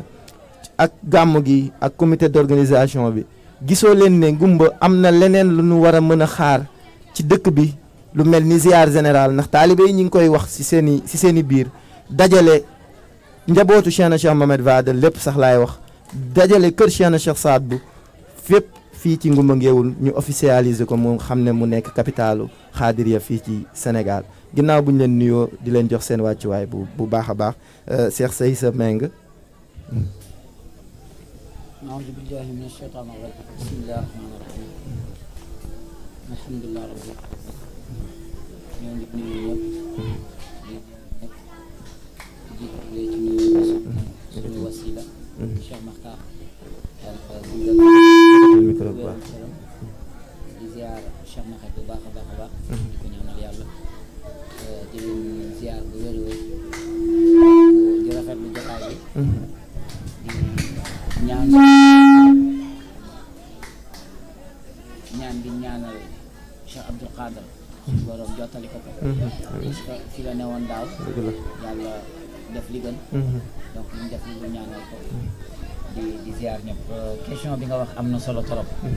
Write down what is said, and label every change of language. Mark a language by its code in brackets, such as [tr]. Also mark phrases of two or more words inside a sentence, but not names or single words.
[wo] ak gàmm gi ak [fr] comité d'organisation [wo] bi gisoo leen ne ngumba am na leneen lu ñu war a mën a xaar ci dëkk bi lu mel ni ziar général ndax taalibe yi ñu ngi koy wax ci seeni biir dajale njabootu Cheikh na Cheikh Mohamed Fadel lépp sax laay wax dajale kër Cheikh na Cheikh Saad Bou fépp fii ci ngumba ngéewul ñu officialiser ko mu xam ne mu nekk capitalu Xaadiriya fii ci Sénégal ginnaaw bu ñu leen nuyoo di leen jox seen wàccuwaay bu baax a baax Cheikh Seysa Meng. [ar] أعوذ بالله من الشيطان الرجيم بسم الله الرحمن الرحيم الحمد لله رب العالمين [wo] suñu wasila Cheikh Makhtar di ziar Cheikh Makhtar bu baax a baax a baax di ko ñaanal yàlla di leen ziar bu wér wér di rafetlu jotaay bi ñaan bi ñaanal Cheikh Abdul Qadir suñu borom jottali ko [fr] parce que [wo] fi la newoon daaw yàlla def li gën donc ñu def li lu ñaanal ko di ziar ñëpp question bi nga wax am na solo trop